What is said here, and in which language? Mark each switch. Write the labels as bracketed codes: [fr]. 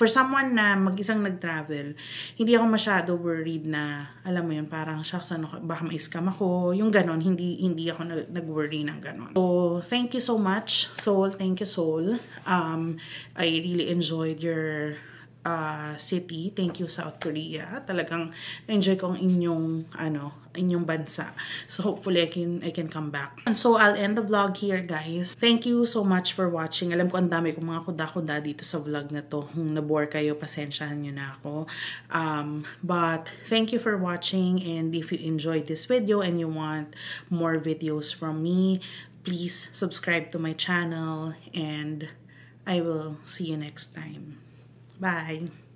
[tl] For someone na mag-isang nag-travel, hindi ako masyado worried na, alam mo yun, parang, shucks, baka ma-scam ako, yung ganon, hindi ako nag-worry ng ganon. [en] So, thank you so much, Seoul. Thank you, Seoul. I really enjoyed your city. Thank you, South Korea. [tl] Talagang enjoy ko ang inyong bansa. [en] So hopefully I can come back. And so I'll end the vlog here, guys. Thank you so much for watching. [tl] Alam ko ang dami kong mga kuda-kuda dito sa vlog na to. Kung na-bore kayo, pasensyahan nyo na ako. [en] But thank you for watching, and if you enjoyed this video and you want more videos from me, please subscribe to my channel, and I will see you next time. Bye!